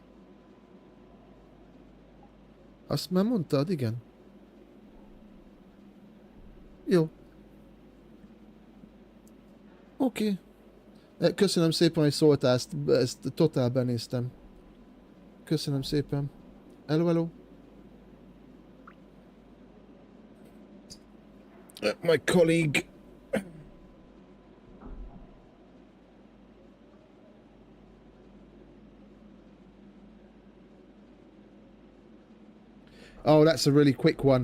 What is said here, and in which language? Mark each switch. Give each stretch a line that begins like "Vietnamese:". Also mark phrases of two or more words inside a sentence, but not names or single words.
Hungarian: Azt már mondtad, igen. Jó. Oké. Köszönöm szépen, hogy szóltál, ezt totál benéztem. köszönöm szépen.
English: Hello, hello. My colleague. Oh, that's a really quick one.